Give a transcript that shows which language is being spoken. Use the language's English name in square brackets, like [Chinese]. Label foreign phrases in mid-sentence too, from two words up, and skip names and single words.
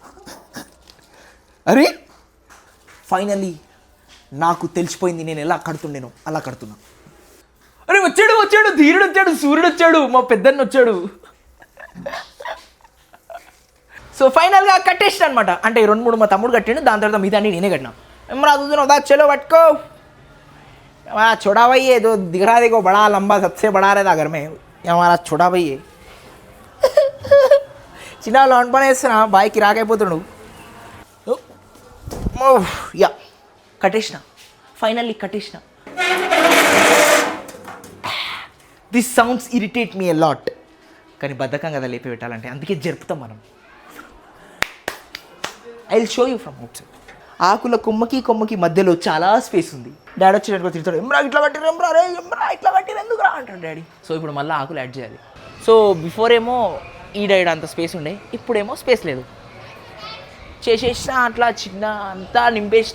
[Telugu] అరే ఫైనల్లీ నాకు తెలిసిపోయింది నేను ఎలా కడుతుండేను, అలా కడుతున్నా. అరే వచ్చాడు ధీరుడు వచ్చాడు, సూర్యుడు వచ్చాడు, మా పెద్దన్న వచ్చాడు. సో ఫైనల్గా కట్టేసిన అనమాట. అంటే 2-3 మా తమ్ముడు కట్టిండు, దాని తర్వాత మిగతా నేనే కట్టినా. ఏం రాదుతున్నావు దా, చలో పట్టుకో. [Hindi] छोड़ा भाई है जो दिख रहा है, देखो बड़ा लंबा सबसे बड़ा रहता घर में, ये हमारा छोटा भाई है. [Telugu] చిన్న లోన్ పని వేస్తున్నా, బాయ్కి రాకపోతున్నాడు. యా కట్టేసిన, ఫైనల్లీ కట్టేసిన. [English] this sounds irritate me a lot. [Telugu] కానీ బద్ధకం కదా లేపి పెట్టాలంటే, అందుకే జరుపుతాం మనం. [English] I will show you from out side. [Telugu] ఆకుల కొమ్మకి మధ్యలో చాలా స్పేస్ ఉంది. డాడీ వచ్చినట్టు తిడతాడు, ఎమ్రా ఇట్లా కట్టిరు, ఎమ్రా రే ఎమ్రా ఇట్లా కట్టిరు ఎందుకు రా అంటాడు డాడీ. సో ఇప్పుడు మళ్ళీ ఆకులు యాడ్ చేయాలి. [English] so before [Telugu] ఏమో ఈడ అంత స్పేస్ ఉండే, ఇప్పుడేమో స్పేస్ లేదు. చేసేసిన అట్లా చిన్న అంతా నింపేసిన.